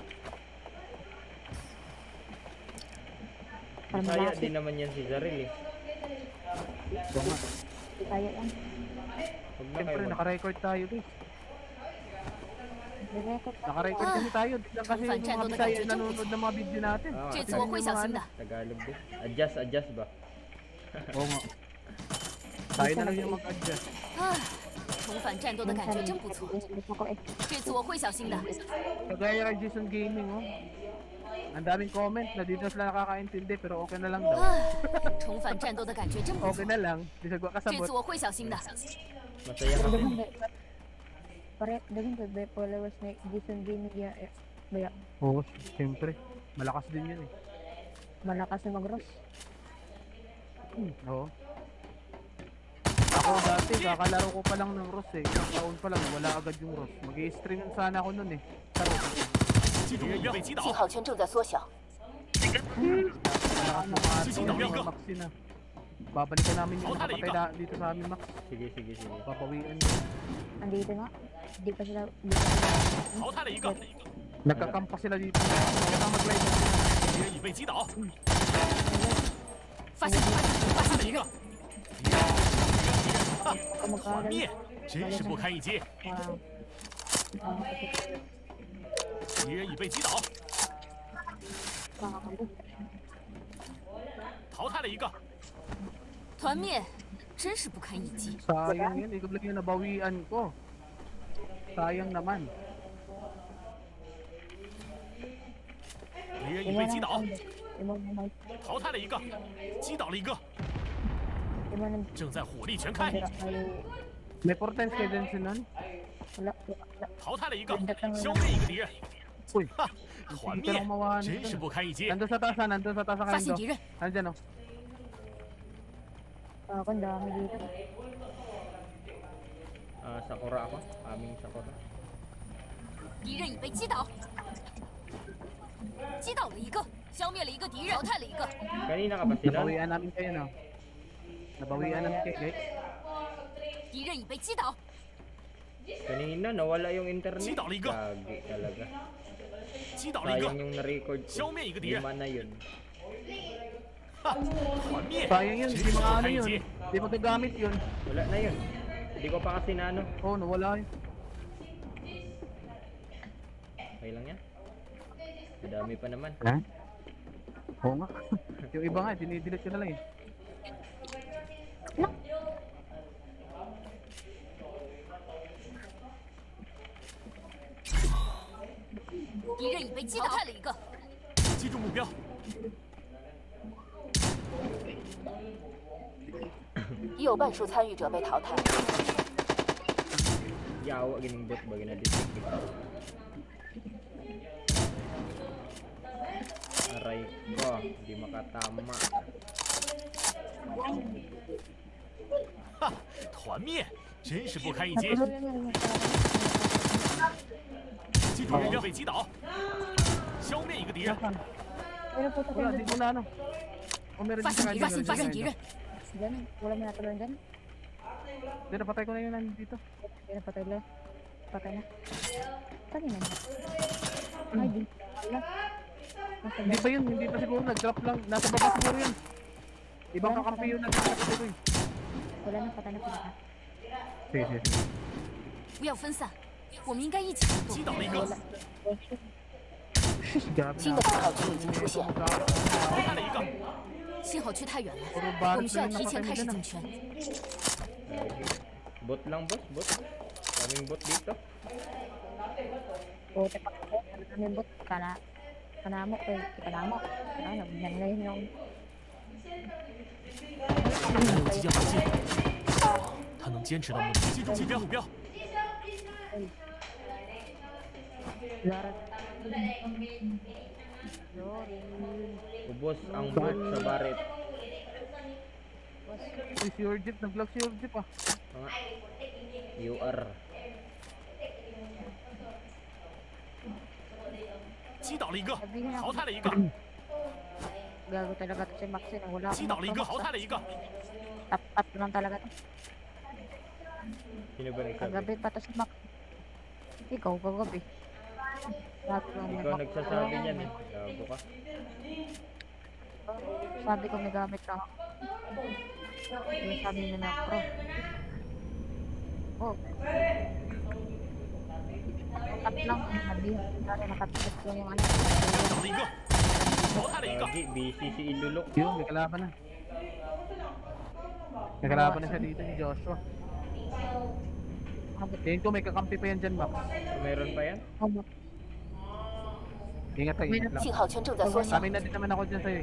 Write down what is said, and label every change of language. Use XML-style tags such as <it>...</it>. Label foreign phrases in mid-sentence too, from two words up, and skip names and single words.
<tl>Kaya din naman yan si Zaril eh. Oo nga. Hindi kaya yan. Huwag na Siyempre, kayo naka-record tayo, guys. Direkot pa. Naka-record kasi tayo. Di lang kasi yung mga Bisaya nanonood ng mga video natin.</tl> <zh>这次我会小心的。</zh> <tl>Tagalog din. Adjust ba? Oo nga. Tayo na lang yung mag-adjust.</tl> <zh>重返战斗的感觉真不错，</zh> <tl>Ako eh.</tl> <zh>这次我会小心的。</zh> <tl>Kagaya kay Jason Gaming, oh. Ang daming comment na dito sila nakakaintindi pero okay na lang daw.</tl> <zh>重返战斗的感觉真不错</zh> <tl>Okay，na lang. Di sa gwa</tl> <zh>这</zh> <ceb>kasabot.</ceb> <zh>次我会小心的。</zh> <tl>Masaya kasi. Pare, dagan ko ba followers na Jason Gaming ya baya Oo, siyempre. Malakas din yun eh. malakas na mag-ross. Oo. Ako dati, kakalaro ko pa lang ng Ross eh. Isang taon pa lang, wala agad yung Ross. Mag-i-stream sana ako nun eh. Sa Ross.</tl> <zh>击中目标，被击倒信。号圈正在缩小。</zh> <tl>Malakas na mga mga Maxi na. Babalikan namin yung nakapatay na dito sa amin, Max. Sige. Papawian nyo. Andito nga. Hindi pa sila</tl> <zh>淘汰了一个，</zh> <tl>Nagkakampa sila dito. Kaya na mag-live na sila.</tl> <zh>敌人已被击倒。发现敌人，团灭，真是不堪一击。敌人已被击倒，淘汰了一个。团灭，真是不堪一击。</zh> <tl>Sayang yun, ikaw lang yung nabawian ko. Sayang naman.</tl> <zh>敌人已被击倒，</zh> <ceb>Imo na</ceb> <zh>淘汰了一个，击倒了一个，</zh> <ceb>imo na</ceb> <zh>正在火力全开，</zh> <tl>ay May portents kayo din sinan? wala.</tl> <zh>淘汰了一个，消灭一个敌人。</zh> <tl>Uy,</tl> <zh>哈，团</zh> <tl>hindi ka</tl> <zh>灭</zh> <tl>lang mawahan</tl> <zh>真是</zh> <tl>dun.</tl> <zh>不堪一击。</zh> <tl>Nandun sa taas na</tl> <zh>发现</zh> <tl>kayo.</tl> <zh>敌人，</zh> <tl>Nandyan oh. Ako ang dami dito. Sakura ako. Aming Sakura.</tl> <zh>敌人已被击倒，击倒了一个，消灭了一个敌人，淘汰了一个。</zh> <tl>Kanina ka pa sila? Nabawian namin kayo no. Nabawian namin kayo guys.</tl> <zh>敌人已被击倒，</zh> <tl>Kanina nawala yung internet.</tl> <zh>击倒了一个，</zh> <tl>Gagi talaga.</tl> <zh>击倒了一</zh> <tl>Sayang</tl> <zh>个，</zh> <tl>yung na-record ko.</tl> <zh>消灭一个敌人。</zh> <tl>Lima na yun.</tl> <zh>哈，团灭，</zh> <tl>Sayang yun,</tl> <zh>真</zh> <tl>hindi</tl> <zh>是不</zh> <tl>mga ano</tl> <zh>堪一</zh> <tl>yun.</tl> <zh>击。</zh> <tl>Hindi magagamit yun. Wala na yun. Hindi ko pa kasi na ano. Oo, nawala yun. Okay lang yan. Madami pa naman. Ha? Oo nga. Yung iba nga, dinidelete ko na lang eh.</tl> <zh>敌人已被击倒，淘汰了一个。击中目标，已有半数参与者被淘汰。</zh> <ceb>Yawa gining bot ba ginadetect ito.</ceb> <tl>Aray ko, hindi makatama.</tl> <zh>哈，团灭，真是不堪一击。击中目标，被击倒，消灭一个敌人。</zh> <tl>Pero po ito Wala, di mo na ano. O meron</tl> <zh>发</zh> <tl>din</tl> <zh>现敌</zh> <tl>sa</tl> <zh>人，发现敌人，</zh> <tl>Diyan, wala mo natulungan dyan. Hindi, napatay ko na yun nandito. Hindi na patay lang. Patay na. Kanina na. Ay, di. Wala. Nasa Hindi pa yun, hindi pa siguro. Nag-drop lang. Nasa baba siguro yun. Ibang kakampi yun nag-drop siguro yun. wala na, patay na. Sige.</tl> <zh>不要分散，我们应该一起行动。击倒了一个，</zh> <tl>Grabe</tl> <zh>新</zh> <tl>na.</tl> <zh>的信号区已经出现，淘汰了一个，信号区太远了，</zh> <tl>Puro</tl> <zh>我</zh> <tl>barrel</tl> <zh>们需要</zh> <tl>na</tl> <zh>提</zh> <tl>yung</tl> <zh>前</zh> <tl>nakatay</tl> <zh>开始</zh> <tl>mo dyan,</tl> <zh>进</zh> <tl>ah.</tl> <zh>圈。</zh> <tl>Bot lang boss, bot. Daming bot dito. Buti pa ako. Kami bot. Kanamo ko. Kanamo. Ano, yan ngayon yung...</tl> <zh>即将靠近，他能坚持到目的，击中目标。</zh> <tl>Larat. Ubos ang bot sa baret. Si Urgip, nag-vlog si Urgip ah. Mga UR.</tl> <zh>击倒了一个，</zh> <tl>Sabihin ako,</tl> <zh>淘汰了一个，</zh> <tl>gago talaga to si Maxine. Wala</tl> <zh>击倒了一个，淘汰了一个，</zh> <tl>Tap-tap lang talaga to. Sino ba nagsabi? Kagabi pa to si Max. Ikaw, kagabi. Sabi ko, may Ikaw Max. nagsasabi niyan eh. Gago ka. Sabi ko, may gamit lang ako. Yung sabi niya na pro. Oh. Tap lang. Sabihin. Dari nakatipid ko yung ano.</tl> <zh>击倒了一个，淘汰了一个，</zh> <tl>Gagi, busy si Ilulok. Yun, may kalaban na. May kalaban na siya dito ni Joshua. Tingin ko may kakampi pa yan dyan, Max. Meron pa yan? Oh, Ingat ka, ingat lang.</tl> <zh>信号圈正在缩小，</zh> <tl>Kami na din naman ako dyan sa'yo eh.</tl>